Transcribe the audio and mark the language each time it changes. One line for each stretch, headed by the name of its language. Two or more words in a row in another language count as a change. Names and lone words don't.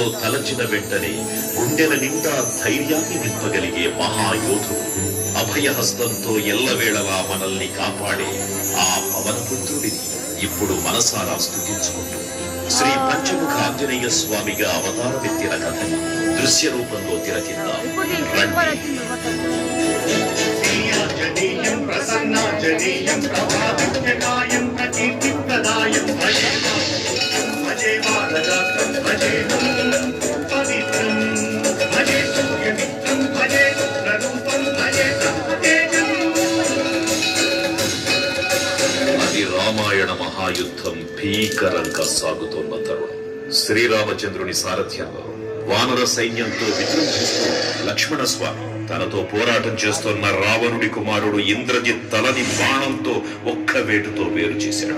Telugu: తలచిన వెంటనే గుండెల నిండా ధైర్యాన్ని నింపగలిగే మహాయోధుడు, అభయహస్తంతో ఎల్లవేళలా మనల్ని కాపాడే ఆ పవనపుత్రుడిని ఇప్పుడు మనసారా స్తుతించుకుంటూ శ్రీ పంచముఖ ఆంజనేయ స్వామిగా అవతారమెత్తిన కథని దృశ్య రూపంలో తిలకిద్దాం.
Sanskrit: प्रसन्नाजनेयं प्रभावित्यकायं प्रकीर्तिप्रदायं भजे भजे बालगात्रं भजे पवित्रं भजे सूर्यमित्रं भजे रुद्ररूपं भजे ब्रह्मतेजम्.
Telugu: అది రామాయణ మహాయుద్ధం భీకరంగా సాగుతోన్న తరుణం. శ్రీరామచంద్రుని సారథ్యంలో వానర సైన్యంతో విజృంభిస్తూ లక్ష్మణస్వామి తనతో పోరాటం చేస్తున్న రావణుడి కుమారుడు ఇంద్రజిత్ తలని బాణంతో ఒక్క వేటుతో వేరు చేశాడు.